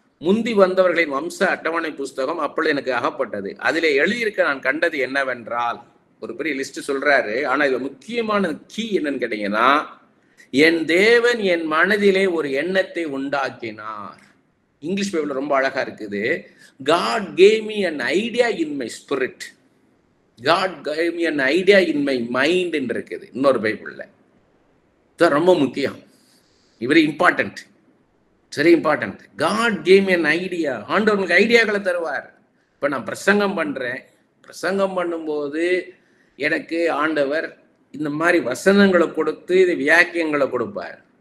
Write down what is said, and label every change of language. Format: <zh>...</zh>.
<ta>முந்தி வந்தவர்களின் வம்ச அட்டவணை புஸ்தகம் அப்பொழுது எனக்கு அகப்பட்டது. அதிலே எழுதியிருக்க நான் கண்டது என்னவென்றால், ஒரு பெரிய லிஸ்ட் சொல்றாரு. ஆனா இதுல முக்கியமான கீ என்னன்னு கேட்டீங்கன்னா, என் தேவன் என் மனதிலே ஒரு எண்ணத்தை உண்டாக்கினார். இங்கிலீஷ் பைபிள் ரொம்ப அழகா இருக்குது.</ta> <en>God gave me an idea in my spirit. God gave me an idea in my mind</en> <ta>என்று இருக்குது இன்னொரு பைபிள்ல. இது ரொம்ப முக்கியம்,</ta> <en>Very important, very important. God gave me an idea.</en> <ta>ஆண்டவர் உங்களுக்கு ஐடியாக்களை தருவார். இப்ப நான் பிரசங்கம் பண்றேன், பிரசங்கம் பண்ணும்போது எனக்கு ஆண்டவர் இந்த மாதிரி வசனங்களை கொடுத்து இது வியாக்கியங்களை கொடுப்பார்.</ta>